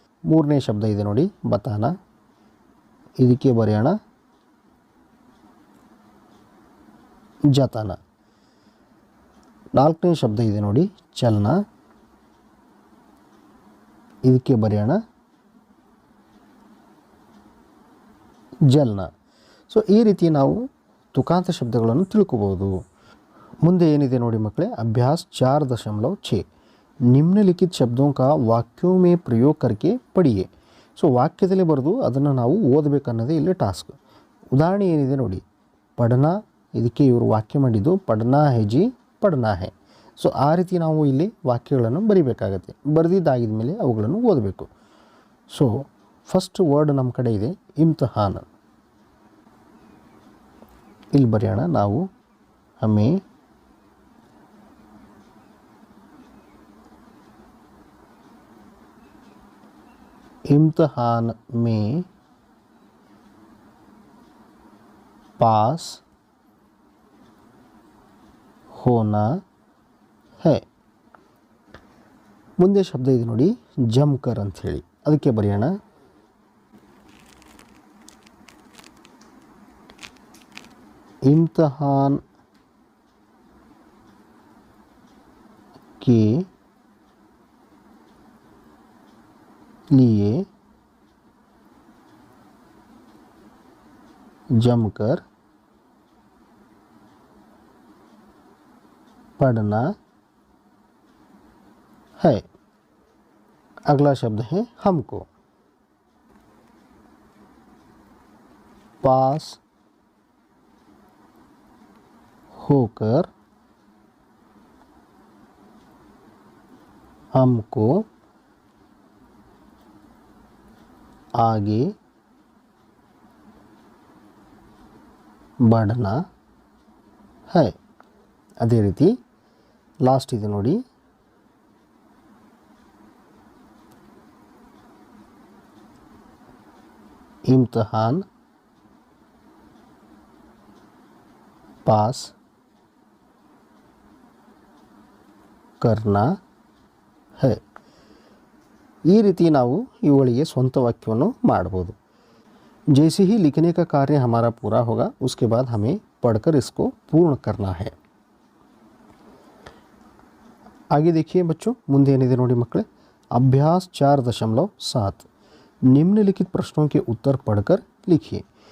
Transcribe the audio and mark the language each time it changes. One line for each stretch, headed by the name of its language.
Kannada: ಮೂರನೇ ಶಬ್ದ ಇದೆ ನೋಡಿ, ಬತಾನ, ಇದಕ್ಕೆ ಬರೆಯೋಣ ಜತಾನ. ನಾಲ್ಕನೇ ಶಬ್ದ ಇದೆ ನೋಡಿ, ಚಲನ, ಇದಕ್ಕೆ ಬರೆಯೋಣ ಜಲ್ನ. ಸೊ ಈ ರೀತಿ ನಾವು ತುಕಾಂತ ಶಬ್ದಗಳನ್ನು ತಿಳ್ಕೋಬಹುದು. ಮುಂದೆ ಏನಿದೆ ನೋಡಿ ಮಕ್ಕಳೇ,
Hindi: अभ्यास 4.6 निम्नलिखित शब्दों का वाक्यों में प्रयोग करके पढ़िए.
Kannada: ಸೊ ವಾಕ್ಯದಲ್ಲಿ ಬರೆದು ಅದನ್ನು ನಾವು ಓದಬೇಕನ್ನೋದೇ ಇಲ್ಲಿ ಟಾಸ್ಕ್. ಉದಾಹರಣೆ ಏನಿದೆ ನೋಡಿ, ಪಢನ, ಇದಕ್ಕೆ ಇವರು ವಾಕ್ಯ ಮಾಡಿದ್ದು
Hindi: ಪಢನಾ ಹೇ ಜಿ ಪಢನಾ ಹೇ.
Kannada: ಸೊ ಆ ರೀತಿ ನಾವು ಇಲ್ಲಿ ವಾಕ್ಯಗಳನ್ನು ಬರಿಬೇಕಾಗತ್ತೆ. ಬರೆದಿದ್ದಾಗಿದ ಮೇಲೆ ಅವುಗಳನ್ನು ಓದಬೇಕು. ಸೊ ಫಸ್ಟ್ ವರ್ಡ್ ನಮ್ಮ ಕಡೆ ಇದೆ ಇಮ್ತಿಹಾನ್. ಇಲ್ಲಿ ಬರೆಯೋಣ ನಾವು
Hindi: ಹಮೇ इम्तिहान में पास होना है.
Kannada: ಮುಂದೆ ಶಬ್ದ ಇದೆ ನೋಡಿ, ಜಮ್ಕರ್ ಅಂತ ಹೇಳಿ, ಅದಕ್ಕೆ ಬರೆಯೋಣ
Hindi: इम्तिहान के लिए जमकर पढ़ना है। अगला शब्द है हमको। पास होकर हमको आगे बढ़ना है।
Kannada: ಅದೇ ರೀತಿ ಲಾಸ್ಟ್ ಇದೆ ನೋಡಿ,
Hindi: इम्तिहान पास करना है।
Kannada: ಈ ರೀತಿ ನಾವು ಇವುಗಳಿಗೆ ಸ್ವಂತ ವಾಕ್ಯವನ್ನು ಮಾಡಬಹುದು।
Hindi: जैसे ही लिखने का कार्य हमारा पूरा होगा उसके बाद हमें पढ़कर इसको पूर्ण करना है। आगे देखिए बच्चों,
Kannada: ಮುಂದೆ ಏನಿದೆ ನೋಡಿ ಮಕ್ಕಳೇ,
Hindi: अभ्यास 4.7 निम्नलिखित प्रश्नों के उत्तर पढ़कर लिखिए।